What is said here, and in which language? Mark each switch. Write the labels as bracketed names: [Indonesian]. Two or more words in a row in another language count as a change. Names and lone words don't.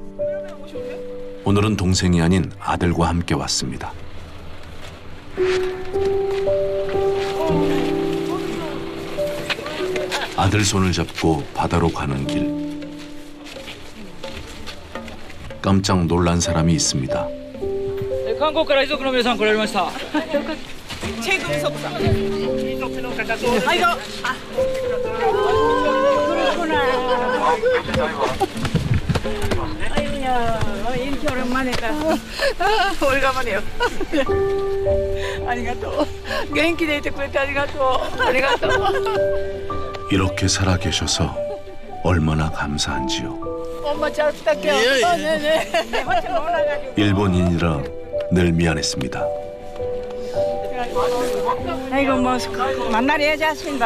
[Korean] 오늘은 동생이 아닌 아들과 함께 왔습니다. 아들 손을 잡고 바다로 가는 길. 깜짝 놀란 사람이 있습니다. [Japanese] 韓国から遺族の皆さん来られました。 [Korean] 아유야, 이렇게 오랜만이다. 오래간만이요. 아리가또. [Japanese] 元気でいてくれてありがとう. [Korean] 아리가또. 이렇게 살아계셔서 얼마나 감사한지요. 엄마 잘 부탁해요. 네네. 일본인이라 늘 미안했습니다. 아이고 뭐 만나리 해자신다.